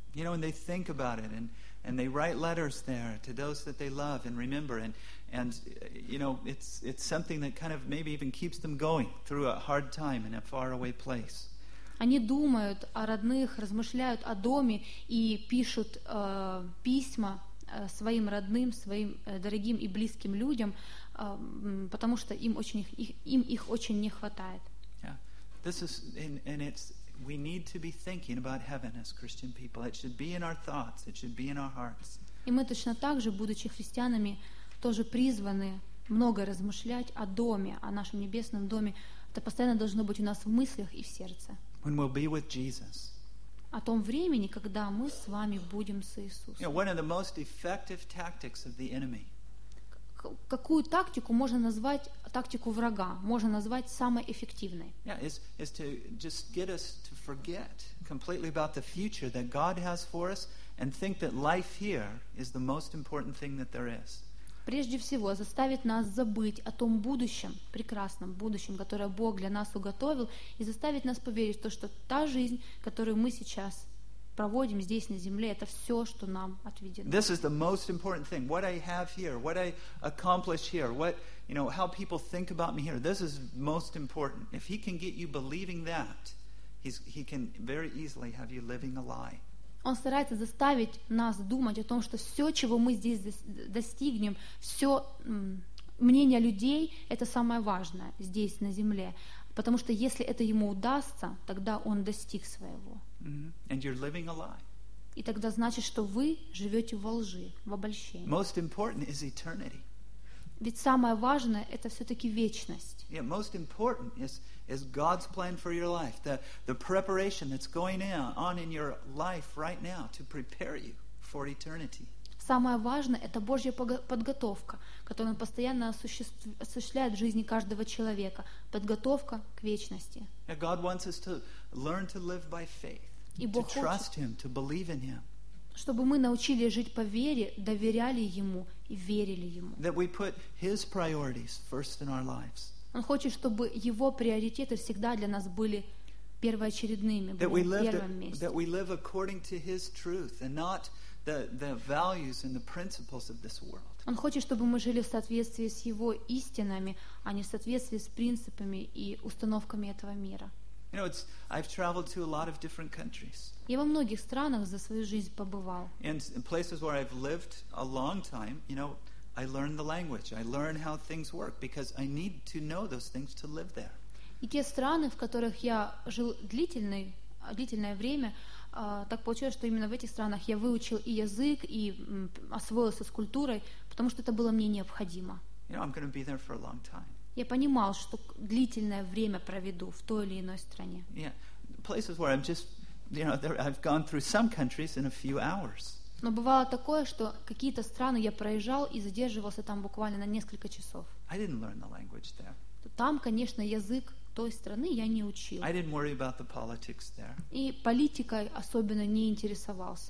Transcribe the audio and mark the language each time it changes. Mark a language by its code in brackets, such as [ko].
[en] You know, and they think about it, and they write letters there to those that they love and remember, and you know, it's something that kind of maybe even keeps them going through a hard time in a faraway place. [ru] Они думают о родных, размышляют о доме и пишут письма своим родным, своим дорогим и близким людям, потому что им их очень не хватает. [en] Yeah. This is and it's we need to be thinking about heaven as Christian people. It should be in our thoughts. It should be in our hearts. [ru] И мы точно так же, будучи христианами, тоже призваны много размышлять о доме, о нашем небесном доме. Это постоянно должно быть у нас в мыслях и в сердце. [en] When we'll be with Jesus. [ru] О том времени, когда мы с вами будем с Иисусом. [en] You know, one of the most effective tactics of the enemy. [ru] Какую тактику можно назвать тактику врага? Можно назвать самой эффективной? [en] Yeah, is to just get us to forget completely about the future that God has for us and think that life here is the most important thing that there is. [ru] Прежде всего, заставить нас забыть о том будущем, прекрасном будущем, которое Бог для нас уготовил, и заставить нас поверить в то, что та жизнь, которую мы сейчас проводим здесь, на земле, это все, что нам отведено. [en] This is the most important thing. What I have here, what I accomplish here, what, you know, how people think about me here, this is most important. If he can get you believing that, he can very easily have you living a lie. [ru] Он старается заставить нас думать о том, что все, чего мы здесь достигнем, все мнение людей, это самое важное здесь, на земле. Потому что если это ему удастся, тогда он достиг своего. [en] Mm-hmm. And you're living a lie. [ru] И тогда значит, что вы живете во лжи, в обольщении. [en] Most important is eternity. [ru] Ведь самое важное – это все-таки вечность. [en] Yeah, most important is God's plan for your life, the preparation that's going on in your life right now to prepare you for eternity. [ru] Самое важное – это Божья подготовка, которую Он постоянно осуществляет в жизни каждого человека, подготовка к вечности. [en] Yeah, God wants us to learn to live by faith, to trust Him, to believe in Him. [ru] Чтобы мы научились жить по вере, доверяли Ему и верили Ему. [en] That we put His priorities first in our lives. [ru] Он хочет, чтобы Его приоритеты всегда для нас были первоочередными, были в первом месте. [en] That we live according to His truth and not the values and the principles of this world. [ru] Он хочет, чтобы мы жили в соответствии с Его истинами, а не в соответствии с принципами и установками этого мира. [en] You know, I've traveled to a lot of different countries. [ru] Я во многих странах за свою жизнь побывал. [en] And in places where I've lived a long time, you know, I learn the language. I learn how things work because I need to know those things to live there. [ru] И те страны, в которых я жил длительное время, так получилось, что именно в этих странах я выучил и язык, и освоился с культурой, потому что это было мне необходимо. [en] You know, I'm going to be there for a long time. [ru] Я понимал, что длительное время проведу в той или иной стране. [en] Yeah, places where I'm just, you know, there, I've gone through some countries in a few hours. [ru] Но бывало такое, что какие-то страны я проезжал и задерживался там буквально на несколько часов. [en] I didn't learn the language there. [ru] Там, конечно, язык той страны я не учил. [en] I didn't worry about the politics there. [ru] И политикой особенно не интересовался.